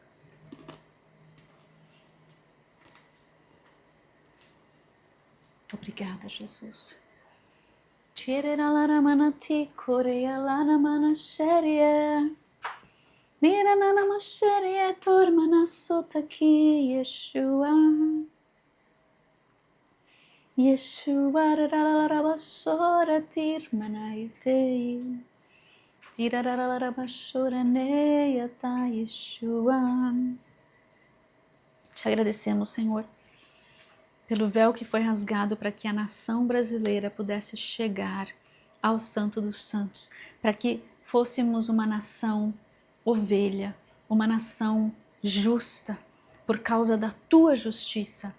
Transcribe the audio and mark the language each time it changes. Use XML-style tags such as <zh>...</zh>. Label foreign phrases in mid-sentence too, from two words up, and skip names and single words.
<pt>Obrigada, Jesus. Yeshua rararabasora tirmanaitei tirararabasora neiata Yeshua. Te agradecemos, Senhor, pelo véu que foi rasgado para que a nação brasileira pudesse chegar ao Santo dos Santos, para que fôssemos uma nação ovelha, uma nação justa, por causa da tua justiça.</pt>